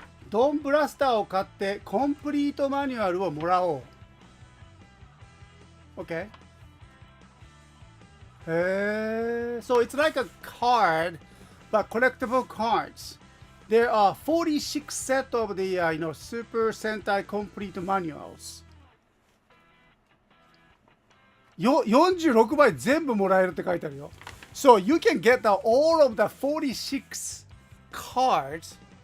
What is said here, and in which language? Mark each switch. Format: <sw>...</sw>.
<ja>ドンブラスターを買ってコンプリートマニュアルをもらおう。</ja> <en>Okay. So it's like a card, but collectible cards. There are 46 sets of the Super Sentai complete manuals.</en> <ja>46枚全部もらえるって書いてあるよ。</ja> <en>So you can get all of the 46 cards.</en>